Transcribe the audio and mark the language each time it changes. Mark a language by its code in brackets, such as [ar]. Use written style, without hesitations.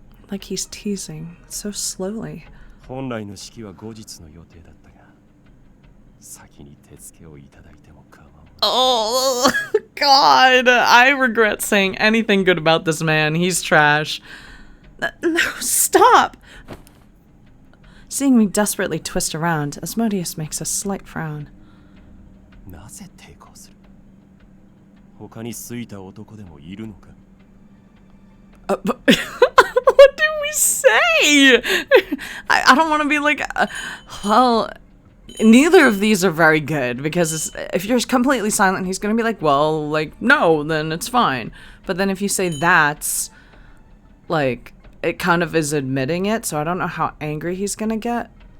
[en] Like he's teasing, so slowly. [ja] 本来の式は後日の予定だったが、先に手付けをいただいても構わん。 [en] Oh, God, I regret saying anything good about this man. He's trash. No, stop! Seeing me desperately twist around, Asmodeus makes a slight frown. [ja] なぜ抵抗する？他に好いた男でもいるのか？ [en] What do we say? I don't want to be like, well, neither of these are very good, because if you're completely silent, he's going to be like, well, like, no, then it's fine. But then if you say that's, like, it kind of is admitting it, so I don't know how angry he's going to get.